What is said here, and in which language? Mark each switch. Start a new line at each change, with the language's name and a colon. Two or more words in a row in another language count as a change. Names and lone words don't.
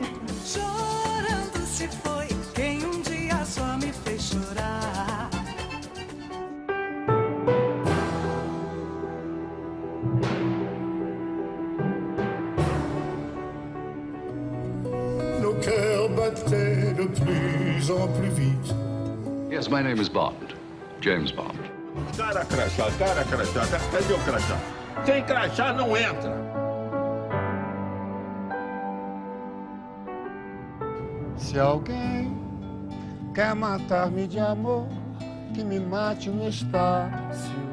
Portuguese: Chorando se foi quem um dia só me fez chorar.
French: Nos cœurs battaient de plus en plus vite.
English: Yes, my name is Bond, James Bond.
Portuguese: Cara crachá, cadê o crachá? Sem crachá não entra. Se alguém quer matar-me de amor, que me mate no espaço.